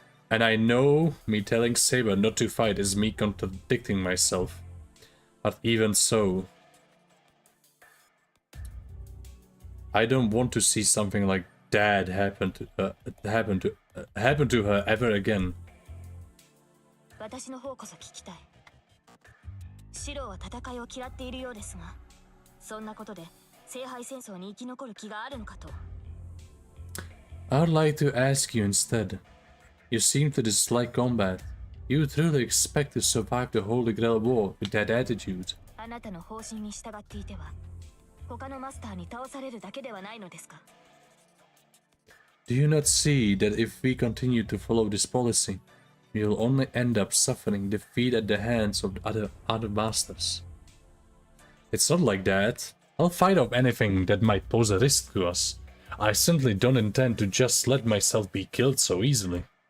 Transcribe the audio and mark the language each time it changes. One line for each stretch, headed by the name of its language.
English: And I know me telling Saber not to fight is me contradicting myself. But even so, I don't want to see something like Dad happen to her ever again.
Japanese: 私の方こそ聞きたい。シロは戦いを嫌っているようですが、そんなことで聖杯戦争に生き残る気があるのかと。
English: I'd like to ask you instead. You seem to dislike combat. You truly expect to survive the Holy Grail War with that attitude.
Japanese: あなたの方針に従っていては、他のマスターに倒されるだけではないのですか?
English: Do you not see that if we continue to follow this policy, we will only end up suffering defeat at the hands of other masters? It's not like that. I'll fight off anything that might pose a risk to us. I simply don't intend to just let myself be killed so easily.